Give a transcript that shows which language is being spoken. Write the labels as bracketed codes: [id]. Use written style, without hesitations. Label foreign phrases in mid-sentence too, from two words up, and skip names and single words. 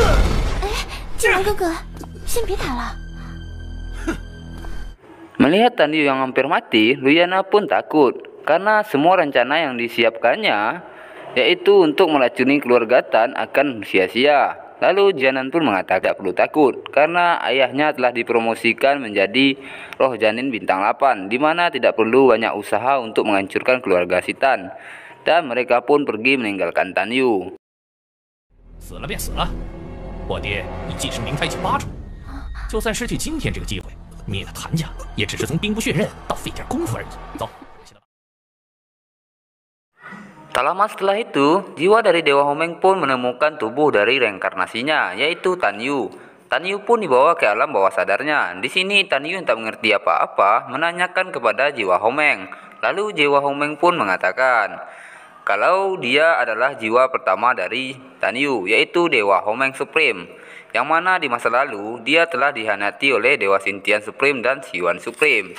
[id] Melihat Tan Yu yang hampir mati, Ruyana pun takut karena semua rencana yang disiapkannya, yaitu untuk meracuni keluarga Tan, akan sia-sia. Lalu Jianan pun mengatakan tidak perlu takut karena ayahnya telah dipromosikan menjadi roh janin bintang 8, di mana tidak perlu banyak usaha untuk menghancurkan keluarga si Tan. Dan mereka pun pergi meninggalkan Tan Yu. [zh] 死了便死了，我爹已既是明太极八种，就算失去今天这个机会，灭了谭家，也只是从兵不血刃到费点功夫而已。走。 [id] Tak lama setelah itu, jiwa dari Dewa Homeng pun menemukan tubuh dari reinkarnasinya, yaitu Tan Yu. Tan Yu pun dibawa ke alam bawah sadarnya. Di sini Tan Yu yang tak mengerti apa-apa menanyakan kepada jiwa Homeng. Lalu jiwa Homeng pun mengatakan kalau dia adalah jiwa pertama dari Tan Yu, yaitu Dewa Homeng Supreme, yang mana di masa lalu dia telah dihianati oleh Dewa Xintian Supreme dan Xiuan Supreme.